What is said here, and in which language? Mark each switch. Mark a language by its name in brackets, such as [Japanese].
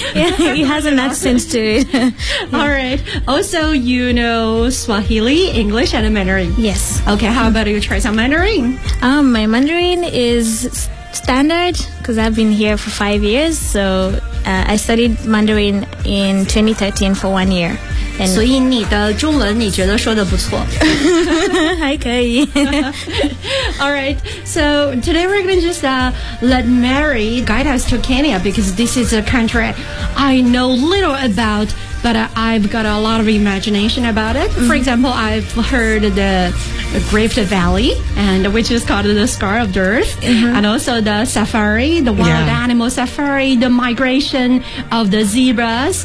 [English] Yeah, it has an accent to it. Yeah. All right. Also, you know Swahili, English, and Mandarin. Yes. Okay, how about you try some Mandarin? My Mandarin is standard because I've been here for 5 years. So I studied Mandarin in 2013 for 1 year. [Chinese] And、所以你的中文你觉得说的不错还可以 [English] Alright, so today we're going to just let Mary guide us to Kenya because this is a country I know little about, but I've got a lot of imagination about it. For example, I've heard the Rift Valley, and which is called the Scar of the Earth, and also the safari, the wild animal safari, the migration of the zebras.